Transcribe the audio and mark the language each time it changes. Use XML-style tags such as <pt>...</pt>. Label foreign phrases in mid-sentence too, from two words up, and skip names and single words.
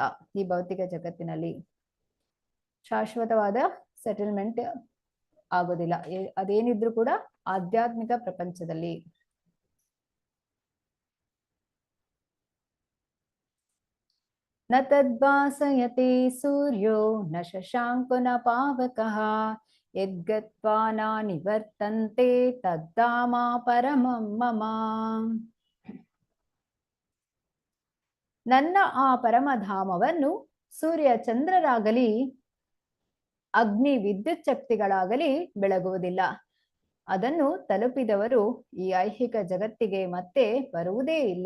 <kn>ಈ ಭೌತಿಕ ಜಗತ್ತಿನಲ್ಲಿ ಶಾಶ್ವತವಾದ ಸೆಟಲ್ಮೆಂಟ್ ಆಗೋದಿಲ್ಲ. ಅದೇನಿದ್ರು ಕೂಡ ಆಧ್ಯಾತ್ಮಿಕ ಪ್ರಪಂಚದಲ್ಲಿ.</kn> <sa>ನ ತದ್ಭಾಸಯತೆ ಸೂರ್ಯೋ ನ ಶಶಾಂಕೋ ನ ಪಾವಕಃ ಯದ್ಗತ್ವಾ ನ ನಿವರ್ತಂತೆ ತದ್ದಾಮ ಪರಮಂ ಮಮ.</sa> <kn>ನನ್ನ ಆ ಪರಮಧಾಮವನ್ನು ಸೂರ್ಯ ಚಂದ್ರರಾಗಲಿ ಅಗ್ನಿ ವಿದ್ಯುತ್ ಶಕ್ತಿಗಳಾಗಲಿ ಬೆಳಗುವುದಿಲ್ಲ. ಅದನ್ನು ತಲುಪಿದವರು ಈ ಐಹಿಕ ಜಗತ್ತಿಗೆ ಮತ್ತೆ ಬರುವುದೇ ಇಲ್ಲ.</kn>